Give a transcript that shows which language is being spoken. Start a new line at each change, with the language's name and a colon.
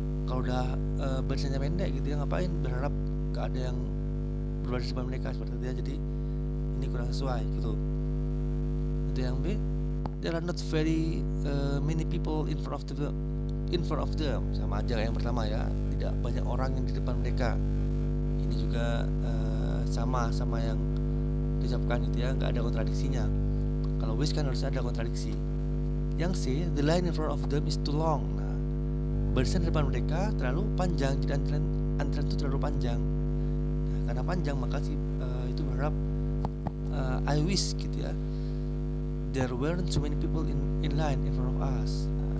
Indonesian: Kalau udah barisannya pendek gitu ya, ngapain berharap nggak ada yang berbaris di depan mereka seperti itu ya. Jadi ini kurang sesuai gitu. Itu yang B.
English: There are not very many people in front of them.
Indonesian: Sama aja kayak yang pertama ya, tidak banyak orang yang di depan mereka. Ini juga sama yang diucapkan gitu ya, nggak ada kontradiksinya. Kalau wish kan harus ada kontradiksi. Yang C,
English: the line in front of them is too long.
Indonesian: Nah, barisan di depan mereka terlalu panjang, jadi antrian itu terlalu panjang. Nah, karena panjang maka itu berharap
English: I wish
Indonesian: gitu ya,
English: there weren't so many people in line in front of us.